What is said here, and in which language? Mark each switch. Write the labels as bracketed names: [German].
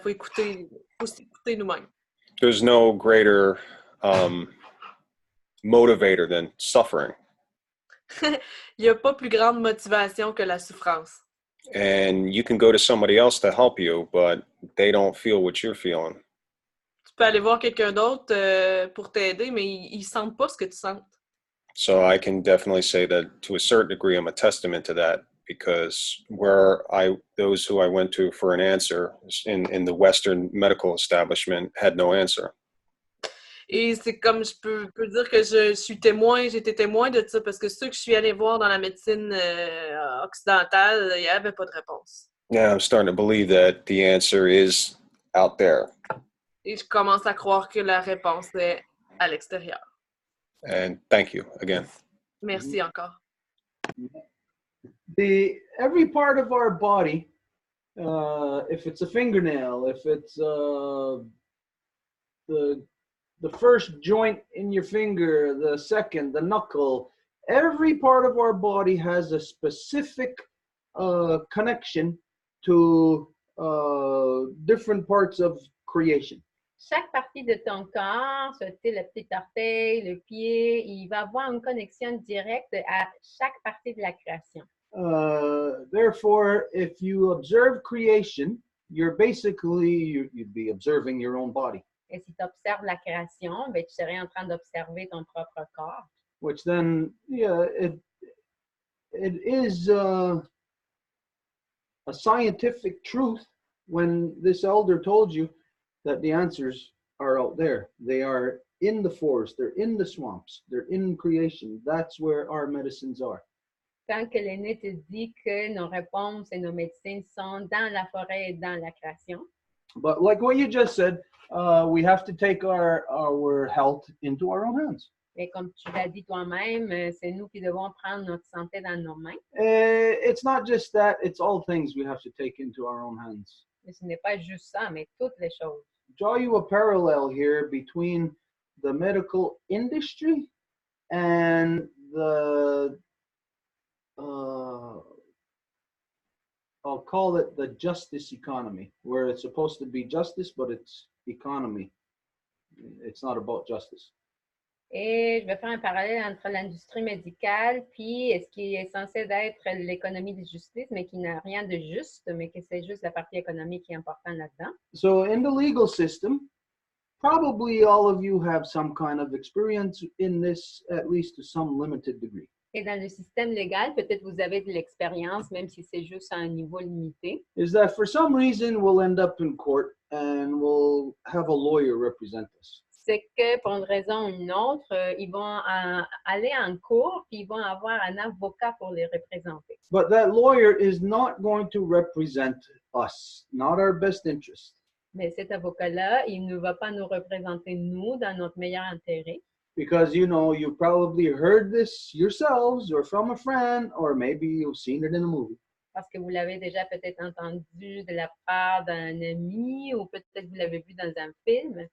[French] Faut s'écouter nous-mêmes. [English] There's no greater motivator than suffering. [French] Il n'y a pas plus grande motivation que la souffrance. [English] And you can go to somebody else to help you, but they don't feel what you're feeling. [French] Tu peux aller voir quelqu'un d'autre pour t'aider, mais ils ne sentent pas ce que tu sens. [English] So I can definitely say that to a certain degree, I'm a testament to that, because those who I went to for an answer in the Western medical establishment had no answer. [French] Et c'est comme je peux dire que j'étais témoin de ça, parce que ceux que je suis allée voir dans la médecine occidentale, il n'y avait pas de réponse. [English] Yeah, I'm starting to believe that the answer is out there. [French] Et je commence à croire que la réponse est à l'extérieur. [English] And thank you again. [French] Merci encore. [English] Every part of our body, if it's a fingernail, if it's the first joint in your finger, the second, the knuckle, every part of our body has a specific connection to different parts of creation. [French] Chaque partie de ton corps, la petite orteil, le pied, il va avoir une connexion directe à chaque partie de la création. [English] Therefore, if you observe creation, you'd be observing your own body. [French] Et si tu observes la création, ben, tu serais en train d'observer ton propre corps. [English] Which then, it is a scientific truth when this elder told you that the answers are out there. They are in the forest, they're in the swamps, they're in creation. That's where our medicines are. [French] Quand que l'aîné te dit que nos réponses et nos médecines sont dans la forêt et dans la création. [English] But like what you just said, we have to take our health into our own hands. [French] Et comme tu l'as dit toi-même, c'est nous qui devons prendre notre santé dans nos mains. [English] It's not just that, it's all things we have to take into our own hands. [French] Et ce n'est pas juste ça, mais toutes les choses. [English] Draw you a parallel here between the medical industry and the I'll call it the justice economy, where it's supposed to be justice, but it's economy. It's not about justice. [French] Et je vais faire un parallèle entre l'industrie médicale puis ce qui est censé être l'économie de justice, mais qui n'a rien de juste, mais que c'est juste la partie économique qui est importante là-dedans. [English] So in the legal system, probably all of you have some kind of experience in this, at least to some limited degree. [French] Et dans le système légal, peut-être vous avez de l'expérience, même si c'est juste à un niveau limité. [English] Is that for some reason we'll end up in court and we'll have a lawyer represent us. [French] C'est que pour une raison ou une autre, ils vont aller en cours puis ils vont avoir un avocat pour les représenter. [English] But that lawyer is not going to represent us, not our best interest. [French] Mais cet avocat-là, il ne va pas nous représenter nous dans notre meilleur intérêt. [English] Because you probably heard this yourselves or from a friend, or maybe you've seen it in a movie. [French] Parce que vous l'avez déjà peut-être entendu de la part d'un ami ou peut-être vous l'avez vu dans un film.